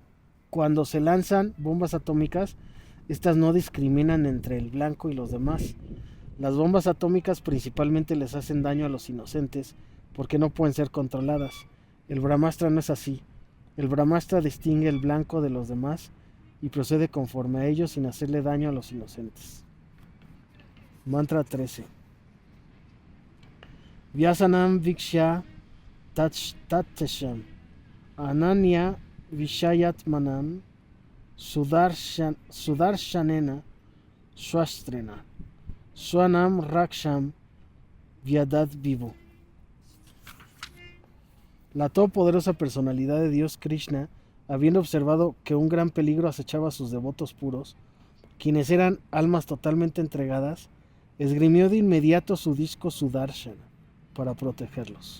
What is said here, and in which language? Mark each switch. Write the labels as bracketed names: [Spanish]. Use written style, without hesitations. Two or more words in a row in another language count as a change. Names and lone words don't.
[Spanish] Cuando se lanzan bombas atómicas, estas no discriminan entre el blanco y los demás. Las bombas atómicas principalmente les hacen daño a los inocentes porque no pueden ser controladas. El Brahmastra no es así. El Brahmastra distingue el blanco de los demás y procede conforme a ellos sin hacerle daño a los inocentes. Mantra 13. [Sanskrit] व्यसनं वीक्ष्य तत्तेषाम् अनन्यविषयात्मनाम् सुदर्शनेन स्वास्त्रेण स्वानां रक्षां व्यधाद् विभुः. [Spanish] La todopoderosa personalidad de Dios Krishna, habiendo observado que un gran peligro acechaba a sus devotos puros, quienes eran almas totalmente entregadas, esgrimió de inmediato su disco Sudarshana para protegerlos.